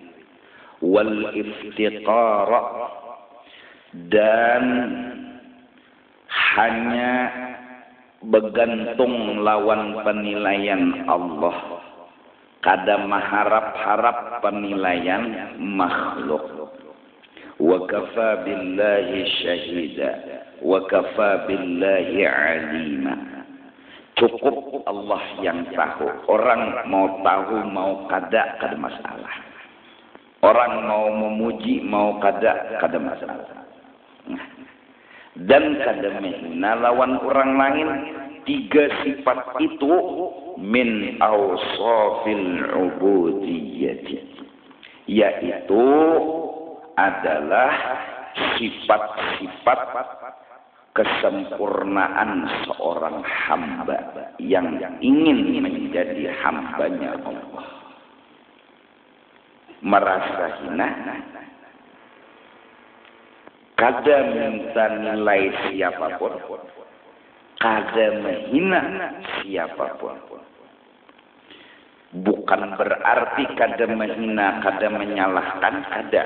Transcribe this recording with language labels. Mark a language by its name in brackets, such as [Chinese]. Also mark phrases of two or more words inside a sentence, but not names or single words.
[Arabic] والافتقار, [Banjar] dan hanya bergantung lawan penilaian Allah, kada mengharap-harap penilaian makhluk. [Arabic] وكفى بالله شهيدا وكفى بالله عليما. [Banjar] Cukup Allah yang tahu. Orang mau tahu mau kada masalah. Orang mau memuji mau kada masalah. Dan kada menghina lawan orang lain. Tiga sifat itu [Arabic] من أوصاف العبودية, [Banjar] yaitu adalah sifat-sifat kesempurnaan seorang hamba yang ingin menjadi hambanya Allah. Merasa hina, kada minta nilai siapapun, kada menghina siapapun. Bukan berarti kada menghina, kada menyalahkan, kada.